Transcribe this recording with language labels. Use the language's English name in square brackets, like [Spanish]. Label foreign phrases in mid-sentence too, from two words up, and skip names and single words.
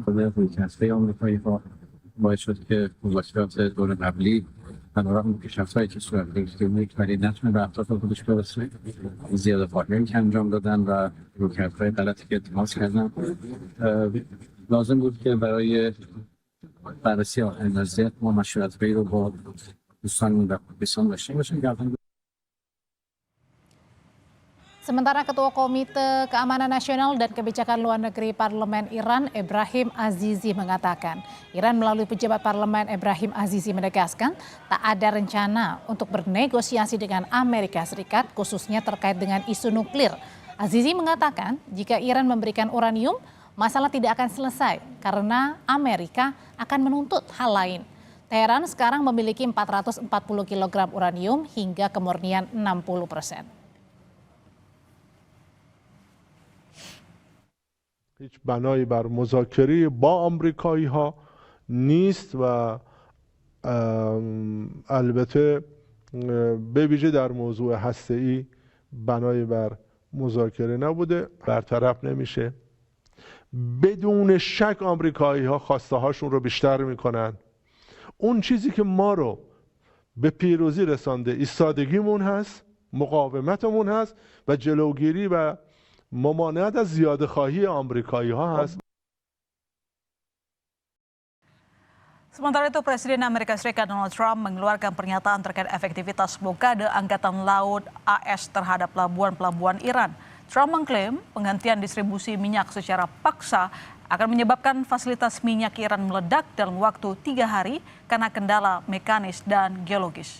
[Persian] رویکردهای آمریکایی ها باعث شد که مذاکرات دور قبلی بنابراین پیشرفت‌هایی که صورت گرفته بود ولی نتونه به اهداف خودش برسه، زیاده پاهایی که انجام دادن و رویکردهای غلطی که اتخاذ کردن. لازم بود که برای بررسی آخرین وضعیت ما مشورت‌هایی رو با دوستان و پاکستان داشته باشیم. [Indonesian] Sementara Ketua Komite Keamanan Nasional dan Kebijakan Luar Negeri Parlemen Iran, Ebrahim Azizi mengatakan, Iran melalui pejabat parlemen Ebrahim Azizi menegaskan tak ada rencana untuk bernegosiasi dengan Amerika Serikat khususnya terkait dengan isu nuklir. Azizi mengatakan jika Iran memberikan uranium, masalah tidak akan selesai karena Amerika akan menuntut hal lain. Teheran sekarang memiliki 440 kg uranium hingga kemurnian 60%. [Persian] هیچ بنایی بر مذاکره با آمریکایی ها نیست و البته به ویژه در موضوع هسته‌ای بنایی بر مذاکره نبوده، برطرف نمیشه. بدون شک آمریکایی ها خواسته هاشون رو بیشتر میکنن. اون چیزی که ما رو به پیروزی رسانده ایستادگیمون هست، مقاومتمون هست و جلوگیری و ممانعت از زیاده خواهی آمریکایی ها هست. [Indonesian] Sementara itu, Presiden Amerika Serikat Donald Trump mengeluarkan pernyataan terkait efektivitas blokade Angkatan Laut AS terhadap pelabuhan-pelabuhan Iran. Trump mengklaim penghentian distribusi minyak secara paksa akan menyebabkan fasilitas minyak Iran meledak dalam waktu 3 hari karena kendala mekanis dan geologis.